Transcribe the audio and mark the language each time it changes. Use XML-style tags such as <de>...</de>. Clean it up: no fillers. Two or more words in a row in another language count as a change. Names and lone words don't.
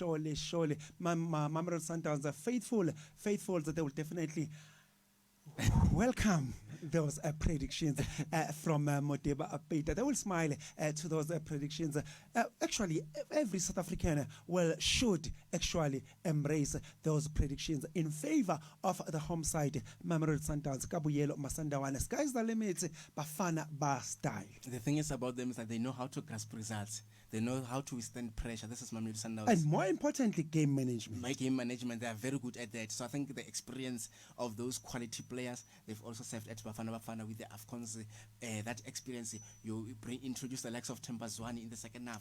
<en>Mamelodi Sundowns are faithful that they will definitely welcome those predictions from Modiba Peter. They will smile to those predictions. Actually, every South African should actually embrace those predictions in favor of the home side, Mamelodi Sundowns. Kabuyelo Masandawana. Sky's the limit. Bafana ba style. The thing is about them is that they know how to grasp results. They know how to withstand pressure. This is Mamelodi Sundowns. And more importantly, game management. My game management, they are very good at that. So I think the experience of those quality players, they've also served at Bafana with the AFCONs. That experience, you introduce the likes of Temba Zwane in the second half.</en>